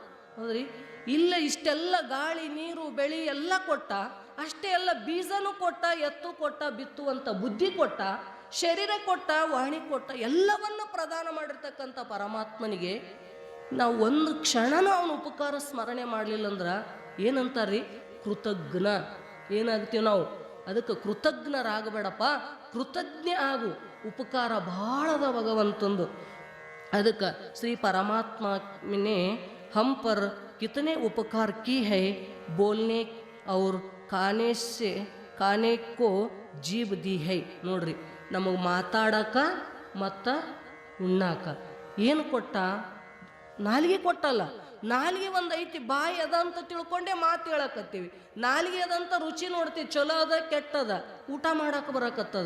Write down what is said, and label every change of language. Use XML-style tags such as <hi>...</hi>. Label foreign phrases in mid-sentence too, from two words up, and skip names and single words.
<kn>ಹೌದ್ರಿ, ಇಲ್ಲ ಇಷ್ಟೆಲ್ಲ ಗಾಳಿ ನೀರು ಬೆಳೆ ಎಲ್ಲ ಕೊಟ್ಟ, ಅಷ್ಟೇ ಎಲ್ಲ ಬೀಜನೂ ಕೊಟ್ಟ, ಎತ್ತು ಕೊಟ್ಟ, ಬಿತ್ತುವಂಥ ಬುದ್ಧಿ ಕೊಟ್ಟ, ಶರೀರ ಕೊಟ್ಟ, ವಾಣಿ ಕೊಟ್ಟ, ಎಲ್ಲವನ್ನ ಪ್ರದಾನ ಮಾಡಿರ್ತಕ್ಕಂಥ ಪರಮಾತ್ಮನಿಗೆ ನಾವು ಒಂದು ಕ್ಷಣನೂ ಅವನ ಉಪಕಾರ ಸ್ಮರಣೆ ಮಾಡಲಿಲ್ಲ ಅಂದ್ರೆ ಏನಂತಾರ್ರಿ? ಕೃತಜ್ಞ. ಏನಾಗ್ತೀವಿ ನಾವು? ಅದಕ್ಕೆ ಕೃತಜ್ಞರಾಗಬೇಡಪ್ಪ, ಕೃತಜ್ಞ ಆಗು. ಉಪಕಾರ ಭಾಳದ ಭಗವಂತಂದು. ಅದಕ್ಕೆ ಶ್ರೀ ಪರಮಾತ್ಮ</kn> <hi>ने हम पर कितने उपकार की है, बोलने और खाने को जीव दी है.</hi> <kn>ನೋಡ್ರಿ, ನಮಗೆ ಮಾತಾಡಕ ಮತ್ತು ಉಣ್ಣಾಕ ಏನು ಕೊಟ್ಟ? ನಾಲಿಗೆ ಕೊಟ್ಟಲ್ಲ. ನಾಲಿಗೆ ಒಂದು ಐತಿ, ಬಾಯಿ ಅದ ಅಂತ ತಿಳ್ಕೊಂಡೇ ಮಾತು ಹೇಳಕತ್ತೀವಿ. ನಾಲಿಗೆ ಅದಂತ ರುಚಿ ನೋಡ್ತೀವಿ, ಚಲೋ ಅದ ಕೆಟ್ಟದ, ಊಟ ಮಾಡಕ್ಕೆ ಬರಕತ್ತದ.</kn>